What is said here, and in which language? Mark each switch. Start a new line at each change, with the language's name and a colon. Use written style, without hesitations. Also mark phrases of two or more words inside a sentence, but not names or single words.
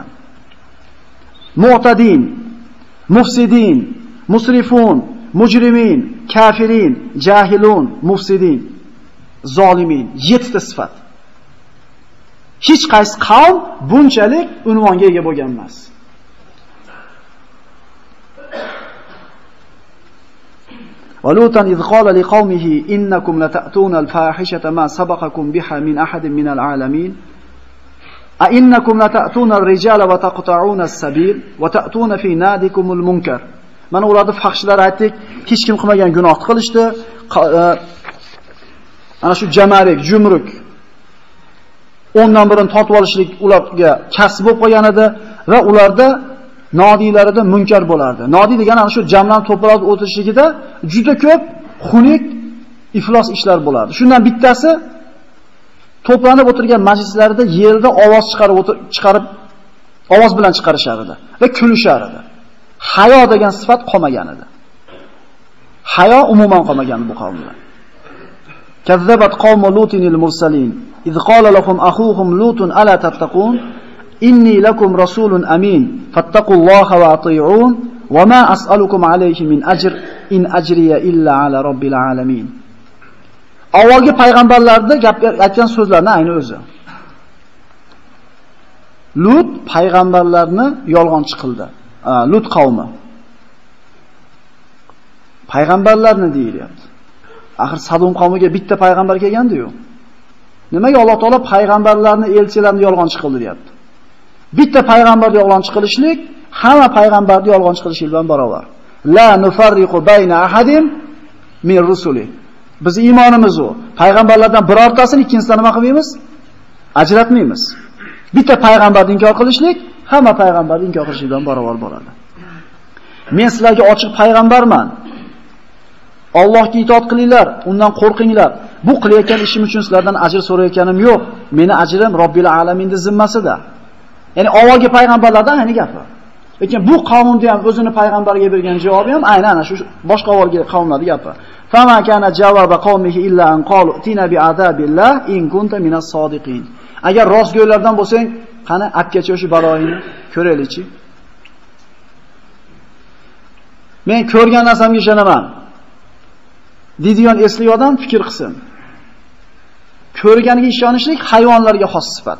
Arabic: معتدين، مفسدين، مسرفون، مجرمين، كافرين، جاهلون، مفسدين، ظالمين,
Uzbek: 7 ta sifat. Hech qaysi qavm bunchalik unvonga ega bo'lgan emas.
Arabic: ولوطا إذ قال لقومه إنكم لتأتون الفاحشة ما سبقكم بها من أحد من العالمين أئنكم لتأتون الرجال وتقطعون السبيل وتأتون في نادكم المنكر.
Uzbek: Mana ularni fahshlar aytdik, hech kim qilmagan gunohni qilishdi. Ana shu jamarik, jumruk 10dan birini tortib olishlik ularga kasb bo'lib qolgan edi va ularda nodiylarida munkar bo'lardi. Nodiy degani ana shu jamlanib to'planib o'tirishligida juda ko'p xunuk, iflos ishlar bo'lardi. Shundan bittasi to'planib o'tirgan majlislarida yerda ovoz chiqarib ovoz bilan chiqarishar edi va kulishar edi. Hayo degan sifat qolmagan edi. Hayo umuman qolmagan bu qavmda.
Arabic: كذبت قوم لوط المرسلين إذ قال لهم أخوهم لوط ألا تتقون إني لكم رسول أمين فاتقوا الله وأطيعون وما أسألكم عليه من أجر إن أجري إلا على رب العالمين.
Uzbek: Avvalgi payg'ambarlarda aytgan so'zlarning ayni o'zi. Lut payg'ambarlarni yolg'onchi qildi. Lut qavmi. Payg'ambarlarni deyilyapti. Axir Sadum qavmiga bitta payg'ambar kelgandi-yu. Nimaga Alloh taolo payg'ambarlarni, elchilarni yolg'onchi qildi deyapti? Bitta payg'ambarni yolg'onchi qilishlik hamma payg'ambarni yolg'onchi qilish bilan barobar.
Arabic: لا نفرق بين أحد من رسله.
Uzbek: Biz iymonimiz u. Payg'ambarlardan birortasini ikkinchisidan nima qilmaymiz? Ajratmaymiz. Bitta payg'ambarni inkor qilishlik hamma payg'ambarni inkor qilish bilan barobar bo'ladi. Men sizlarga ochiq payg'ambarman. Allohga itoat qilinglar, undan qo'rqinglar. Bu qilayotgan ishim uchun sizlardan ajr so'rayotganim yo'q. Meni ajrim Robbil alaminning zimmasida. Ya'ni avvalgi payg'ambarlardan ayni gapi. Lekin bu qavmni ham o'zini payg'ambarga bergan javobi ham aynan ana shu boshqa avvalgi qavmlarning gapi.
Arabic: فما كان جواب قومه إلا أن قالوا ائتنا بعذاب الله إن كنت من الصادقين.
Uzbek: Agar rostgo'ylardan bo'lsang, qani apgacha o'sha baloyini ko'raylikchi. Men ko'rgan narsamga ishonaman. Deydigan esli odam fikr qilsin. Ko'rganiga ishonishlik hayvonlarga xos sifat.